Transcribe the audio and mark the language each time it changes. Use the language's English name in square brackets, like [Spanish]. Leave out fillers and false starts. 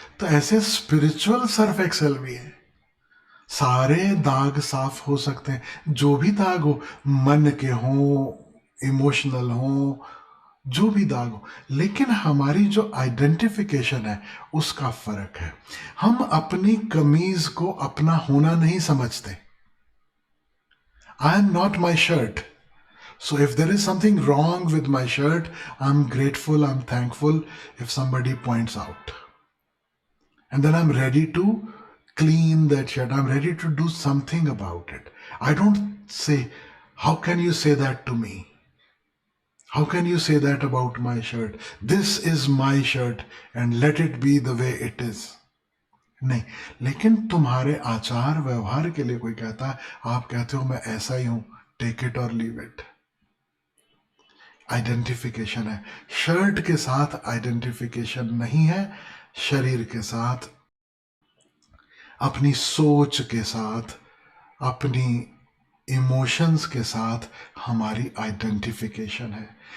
[Hindi] तो ऐसे spiritual Surf Excel भी है, सारे दाग साफ हो सकते हैं। जो भी दाग हो, मन के हो, इमोशनल हो, जो भी दाग हो, लेकिन हमारी जो आइडेंटिफिकेशन है उसका फर्क है। हम अपनी कमीज को अपना होना नहीं समझते। [English] I am not my shirt, so if there is something wrong with my shirt, I'm grateful, I'm thankful if somebody points out, and then I'm ready to clean that shirt, I'm ready to do something about it. I don't say, how can you say that to me? How can you say that about my shirt? This is my shirt and let it be the way it is. [Hindi] नहीं, लेकिन तुम्हारे आचार व्यवहार के लिए कोई कहता है, आप कहते हो मैं ऐसा ही हूं, [English] Take it और leave it. [Hindi] आइडेंटिफिकेशन है, शर्ट के साथ आइडेंटिफिकेशन नहीं है, शरीर के साथ, अपनी सोच के साथ, अपनी इमोशंस के साथ हमारी आइडेंटिफिकेशन है।